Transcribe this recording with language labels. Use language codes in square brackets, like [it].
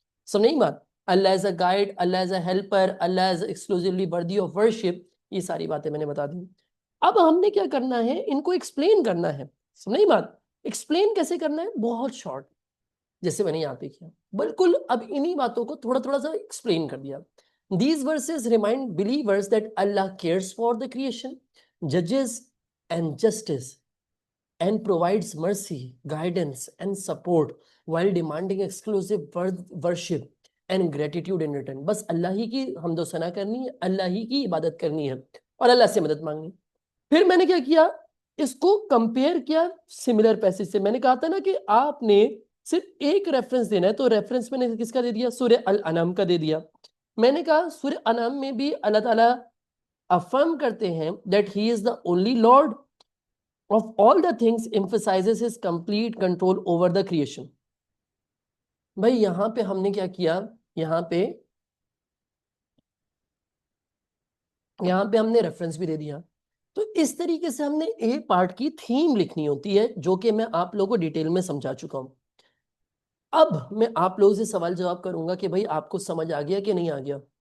[ur] سمجھ نہیں بات؟ [en] اللہ is a guide, اللہ is a helper, اللہ is exclusively worthy of worship, [ur] یہ ساری باتیں میں نے بتا دی. اب ہم نے کیا کرنا ہے, ان کو ایکسپلین کرنا ہے. سمجھ نہیں بات؟ ایکسپلین کیسے کرنا ہے, بہت شارٹ, جیسے میں نے یہاں پہ کیا بالکل. اب انہی باتوں کو تھوڑا تھوڑا سا ایکسپلین کر دیا. [en] These verses remind believers that Allah cares for the creation, judges and justice, and provides mercy, guidance, and support while demanding exclusive worship and gratitude in return. [ur] بس اللہ ہی کی حمد و ثنا کرنی ہے, اللہ ہی کی عبادت کرنی ہے, اور اللہ سے مدد مانگنی. پھر میں نے کیا کیا, اس کو کمپیئر کیا سملر پیسج سے. میں نے کہا تھا نا کہ آپ نے صرف ایک ریفرنس دینا ہے, تو ریفرنس میں نے کس کا دے دیا, سورہ الانعام کا دے دیا. میں نے کہا سورہ انعام میں بھی اللہ تعالیٰ افرم کرتے ہیں [en] that he is the only Lord of all the things, emphasizes his complete control over the creation. [ur] بھائی یہاں پہ ہم نے کیا کیا, یہاں پہ ہم نے ریفرنس بھی دے دیا. تو اس طریقے سے ہم نے ایک پارٹ کی تھیم لکھنی ہوتی ہے, جو کہ میں آپ لوگوں کو ڈیٹیل میں سمجھا چکا ہوں. اب میں آپ لوگوں سے سوال جواب کروں گا کہ بھائی آپ کو سمجھ آ گیا کہ نہیں آ گیا.